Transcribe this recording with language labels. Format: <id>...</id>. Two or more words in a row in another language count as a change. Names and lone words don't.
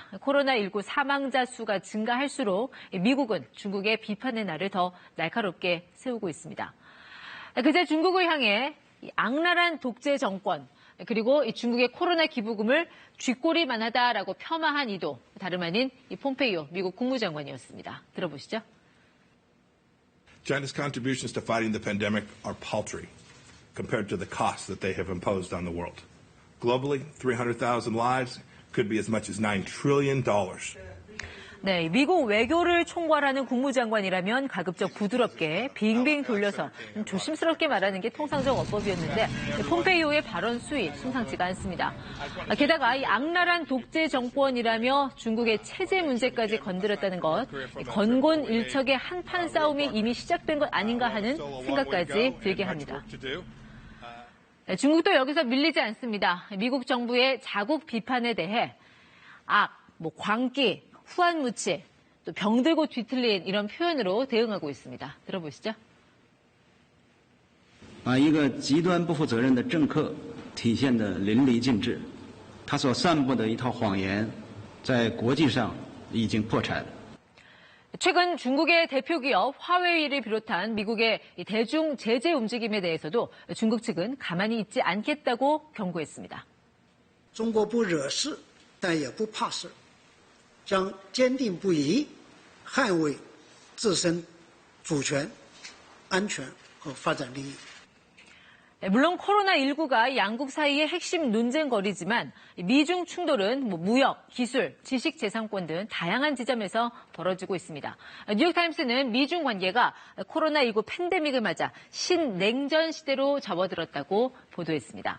<ko>코로나19 사망자 수가 증가할수록 미국은 중국의 비판의 날을 더 날카롭게 세우고 있습니다. 그제 중국을 향해 악랄한 독재 정권 그리고 이 중국의 코로나 기부금을 쥐꼬리만 하다라고 폄하한 이도 다름 아닌 이 폼페이오 미국 국무장관이었습니다. 들어보시죠.</ko> <en>China's contributions to fighting the pandemic are paltry compared to the costs that they have imposed on the world. Globally, 300,000 lives could be as much as $9 trillion.</en> <ko>네, 미국 외교를 총괄하는 국무장관이라면 가급적 부드럽게 빙빙 돌려서 조심스럽게 말하는 게 통상적 어법이었는데 폼페이오의 발언 수위 심상치가 않습니다. 게다가 이 악랄한 독재 정권이라며 중국의 체제 문제까지 건드렸다는 것, 건곤일척의 한판 싸움이 이미 시작된 것 아닌가 하는 생각까지 들게 합니다. 중국도 여기서 밀리지 않습니다. 미국 정부의 자국 비판에 대해 광기, 후한무치, 또 병들고 뒤틀린 이런 표현으로 대응하고 있습니다. 들어보시죠.</ko> <zh>一个极端不负责任的政客体现得淋漓尽致，他所散布的一套谎言，在国际上已经破产。</zh> <ko>최근 중국의 대표 기업 화웨이를 비롯한 미국의 대중 제재 움직임에 대해서도 중국 측은 가만히 있지 않겠다고 경고했습니다.</ko> <zh>中国不惹事，但也不怕事，将坚定不移捍卫自身主权、安全和发展利益。</zh> <ko>물론 코로나19가 양국 사이의 핵심 논쟁거리지만 미중 충돌은 무역, 기술, 지식재산권 등 다양한 지점에서 벌어지고 있습니다. 뉴욕타임스는 미중 관계가 코로나19 팬데믹을 맞아 신냉전 시대로 접어들었다고 보도했습니다.</ko>